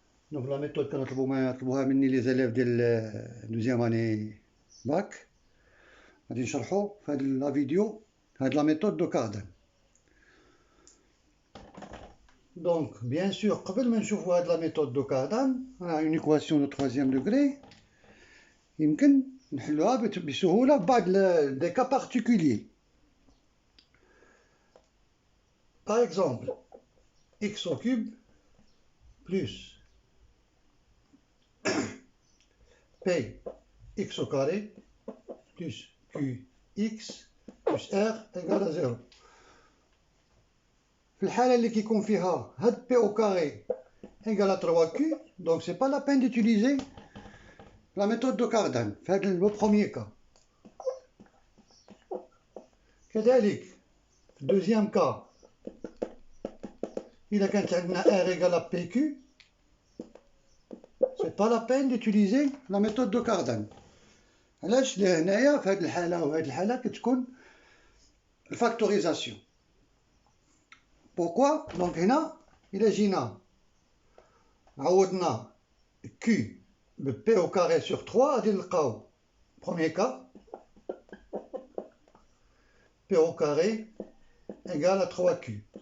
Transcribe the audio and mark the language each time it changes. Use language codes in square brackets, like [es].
[fr] Donc la méthode que [ar] طلبوها مني [fr] les élèves de deuxième année bac. [ar] غادي نشرحوا في هذه [fr] la vidéo هذه la méthode de Cardan. Donc bien sûr [ar] قبل ما نشوفوا هذه [fr] la méthode de Cardan, on a une équation de troisième degré. [ar] يمكن نحلوها بسهولة بعض [fr] des cas particuliers. Par exemple, x au cube plus p x au carré plus qx plus r égale à 0. [ar] في الحالة اللي كيكون فيها هاد [fr] p au carré égale à 3q, donc c'est pas la peine d'utiliser la méthode de Cardan. C'est le premier cas. [ar] كذلك في [fr] deuxième cas, [ar] إذا كانت عندنا [fr] r égale à pq, c'est pas la peine d'utiliser la méthode de Cardan. [ar] علاش؟ لهنايا في هذه الحالة وهذه الحالة كتكون الفاكتوريزاسيون. [fr] Pourquoi؟ Donc هنا [ar] إلا جينا عوضنا [fr] q de p au carré sur 3 [ar] غادي نلقاو [fr] premier cas p au carré égale à 3q.